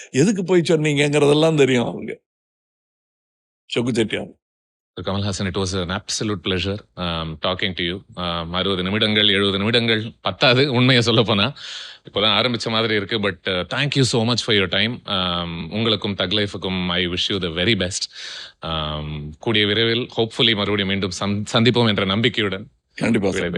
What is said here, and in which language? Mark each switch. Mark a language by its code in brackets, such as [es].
[ta] எதுக்கு போய் சொன்னீங்கிறதெல்லாம் தெரியும் அவங்க. சொக்கு Chettiar. [en] Kamal Haasan, it was an absolute pleasure talking to you. [ta] 60 நிமிடங்கள் 70 நிமிடங்கள் பத்தாது உண்மையை சொல்ல போனா. இப்போதான் ஆரம்பிச்ச மாதிரி இருக்கு. [en] But thank you so much for your time. [ta] உங்களுக்கும் தக் லைஃபுக்கும் [en] I wish you the very best. [ta] கூடிய விரைவில் ஹோப்ஃபுல்லி மறுபடியும் மீண்டும் சந்திப்போம் என்ற நம்பிக்கையுடன் கண்டிப்பா.